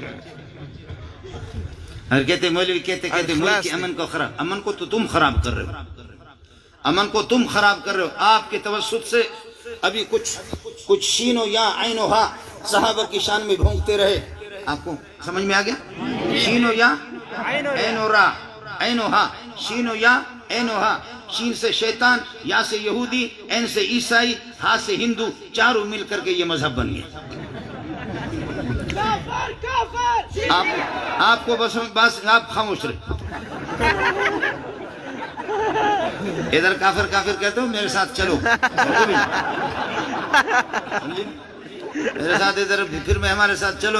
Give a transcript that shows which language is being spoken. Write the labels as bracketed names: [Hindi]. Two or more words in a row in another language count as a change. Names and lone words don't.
[Urdu] اور کہتے مولوی کہتے ملک کے امن کو خراب، امن کو تو تم خراب کر رہے ہو، امن کو تم خراب کر رہے ہو۔ آپ کے توسط سے ابھی کچھ شین و یا عین و ہا صحابہ کی شان میں بھونکتے رہے، آپ کو سمجھ میں آ گیا؟ شین و یا عین و را، عین و ہا، شین و یا عین و ہا، شین سے شیطان، یا سے یہودی، عین سے عیسائی، ہا سے ہندو، چاروں مل کر کے یہ مذہب بن گیا۔ آپ کو بس آپ خاموش رہے۔ ادھر کافر کافر کہتے ہو میرے ساتھ چلو میرے ساتھ ادھر پھر میں ہمارے ساتھ چلو نا.